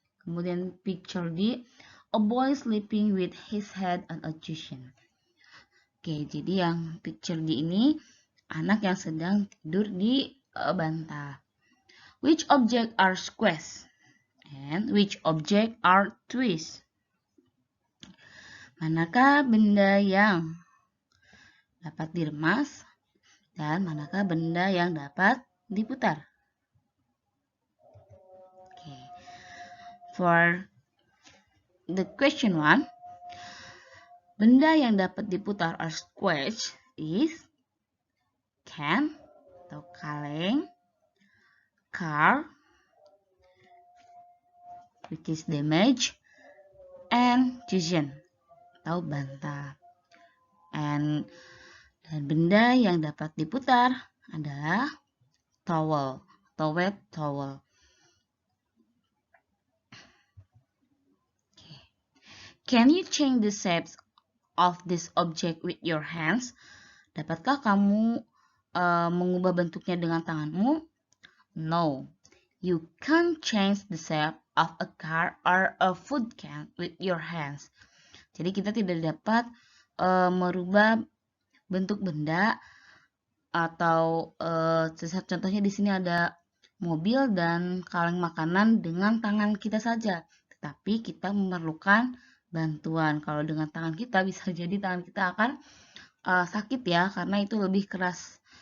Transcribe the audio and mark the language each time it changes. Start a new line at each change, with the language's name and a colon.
Indonesian: Kemudian
English: picture D, a boy sleeping with his head on a cushion.
Indonesian: Jadi yang picture D ini anak yang sedang tidur di bantal.
English: Which object are squares and which object are twists?
Indonesian: Manakah benda yang dapat diremas dan manakah benda yang dapat diputar?
English: For the question 1,
Indonesian: benda yang dapat diputar
English: or squash is can
Indonesian: atau kaleng,
English: car which is damaged,
Indonesian: and cushion atau bantal. Dan benda yang dapat diputar adalah towel atau wet towel.
English: Can you change the shapes of this object with your hands?
Indonesian: Dapatkah kamu mengubah bentuknya dengan tanganmu?
English: No, you can't change the shape of a car or a food can with your hands.
Indonesian: Jadi kita tidak dapat merubah bentuk benda atau contohnya di sini ada mobil dan kaleng makanan dengan tangan kita saja. Tetapi kita memerlukan bantuan. Kalau dengan tangan kita bisa jadi tangan kita akan sakit ya, karena itu lebih keras.